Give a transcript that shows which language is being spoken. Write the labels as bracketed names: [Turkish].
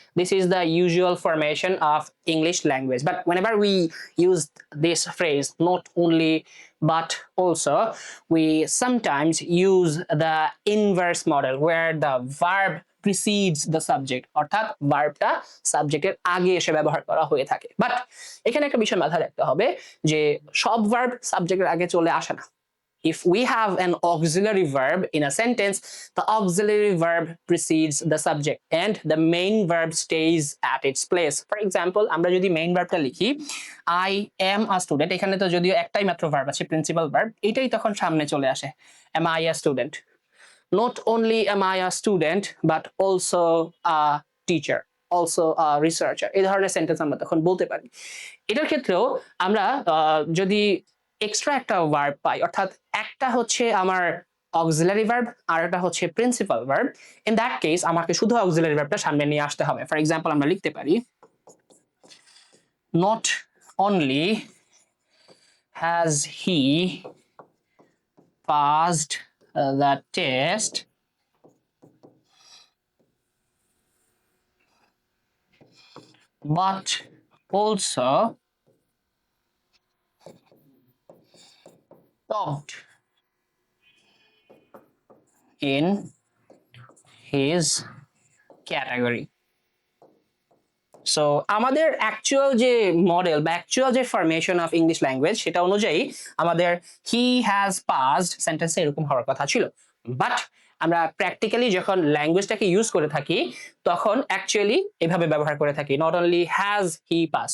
[English] This is the usual formation of English language. But whenever we use this phrase, not only but also, we sometimes use the inverse model where the verb precedes the subject, [Bangla] অর্থাৎ ভার্বটা সাবজেক্টের আগে এসে ব্যবহার করা হয়ে থাকে। But এখানে একটা বিষয় মাথায় রাখতে হবে যে সব ভার্ব সাবজেক্টের আগে চলে আসে না। [English] If we have an auxiliary verb in a sentence, the auxiliary verb precedes the subject and the main verb stays at its place. For example, [Bangla] আমরা যদি main verbটা লিখি, [English] I am a student, [Bangla] এখানে তো যদিও একটাই মাত্র verb আছে, principal verb, এটাই তখন সামনে চলে আসে, [English] am I a student? Not only am I a student, but also a teacher, also a researcher. [Bangla] এই ধরনের সেন্টেন্স আমরা তখন বলতে পারি। এটার ক্ষেত্রেও আমরা যদি এক্সট্রা একটা ভার্ব পাই, অর্থাৎ একটা হচ্ছে আমার অক্সিলারি ভার্ব আর একটা হচ্ছে principal verb, [English] in that case [Bangla] আমাকে শুধু অক্সিলারি ভার্বটা সামনে নিয়ে আসতে হবে। [English] for example [Bangla] আমরা লিখতে পারি, [English] not only has he passed the test, but also topped in his category. [Bangla] So আমাদের অ্যাকচুয়াল যে মডেল বা অ্যাকচুয়াল যে ফরমেশন অফ ইংলিশ ল্যাঙ্গুয়েজ সেটা অনুযায়ী আমাদের [English] he has passed [Bangla] সেন্টেন্সে এরকম হওয়ার কথা ছিল, বাট আমরা প্র্যাকটিক্যালি যখন ল্যাঙ্গুয়েজটাকে ইউজ করে থাকি তখন অ্যাকচুয়ালি এভাবে ব্যবহার করে থাকি, [English] Not only has he pass.